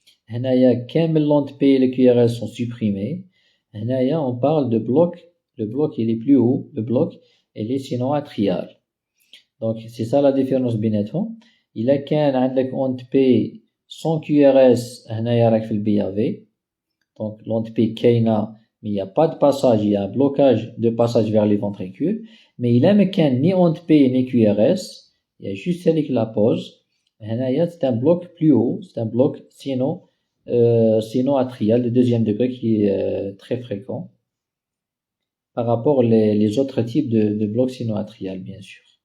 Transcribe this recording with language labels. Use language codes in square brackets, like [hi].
[ar] هنايا [fr] كامل l'onde P et les QRS sont supprimés. هنايا on parle de bloc, le bloc il est plus haut, le bloc il est sino-atrial. Donc c'est ça la différence [ar] بيناتهم. إلا كان عندك [fr] onde P sans QRS [ar] هنايا راك في BAV. [fr] Donc l'onde P [ar] كاينة [fr] mais il n'y a pas de passage, il y a un blocage de passage vers les ventricules. Mais il a ni onde P ni QRS, il y a juste avec la pause. C'est un bloc plus haut, c'est un bloc sino-atrial de deuxième degré qui est très fréquent par rapport les autres types de blocs sino-atrial, bien sûr.